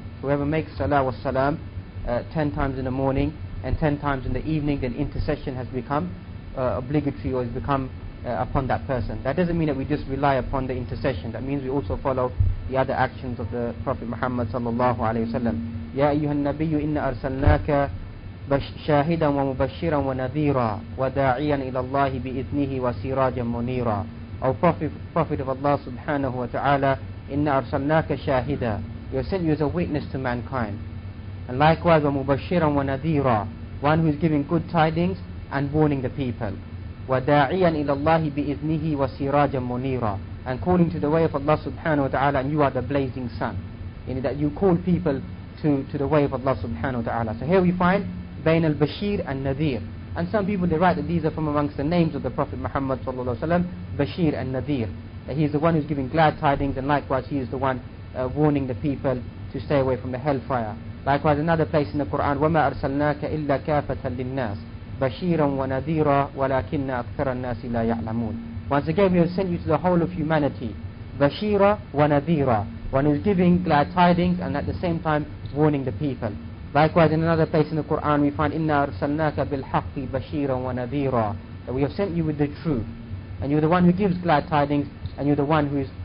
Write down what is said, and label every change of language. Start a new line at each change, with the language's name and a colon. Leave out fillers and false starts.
English: Whoever makes salah wa salam 10 times in the morning and 10 times in the evening, then intercession has become obligatory, or has become upon that person. That doesn't mean that we just rely upon the intercession. That means we also follow the other actions of the Prophet Muhammad sallallahu alayhi wa sallam.
Arabic: يا أيها النبي إنا أرسلناك شاهدا ومبشرا ونذيرا وداعيا إلى الله بإذنه وسراجا منيرا.
English: O Prophet of Allah subhanahu wa ta'ala,
Arabic: إنا أرسلناك شاهدا,
English: we have sent you as a witness to mankind. And likewise
Arabic: ومبشرا ونذيرا,
English: one who is giving good tidings and warning the people.
Arabic: وداعيا إلى الله بإذنه وسراجا منيرا,
English: and calling to the way of Allah subhanahu wa ta'ala, and you are the blazing sun. That you call people to the way of Allah subhanahu wa ta'ala. So here we find Bain al-Bashir and Nadir. And some people, they write that these are from amongst the names of the Prophet Muhammad sallallahu alaihi wasallam, Bashir and Nadir. That he is the one who's giving glad tidings, and likewise he is the one warning the people to stay away from the hellfire. Likewise another place in the Quran,
Arabic: وَمَا أَرْسَلْنَاكَ إِلَّا كَافَةً لِلنَّاسِ بَشِيرًا وَنَذِيرًا وَلَكِنَّ أَكْثَرَ النَّاسِ لَا يَعْلَمُونَ.
English: Once again we have sent you to the whole of humanity, Bashira wa Nadira, one who is giving glad tidings and at the same time warning the people. Likewise in another place in the Quran we find
Arabic: إِنَّا أَرْسَلْنَاكَ بِالْحَقِّ بَشِيرًا وَنَذِيرًا,
English: that we have sent you with the truth, and you're the one who gives glad tidings, and you're the one who is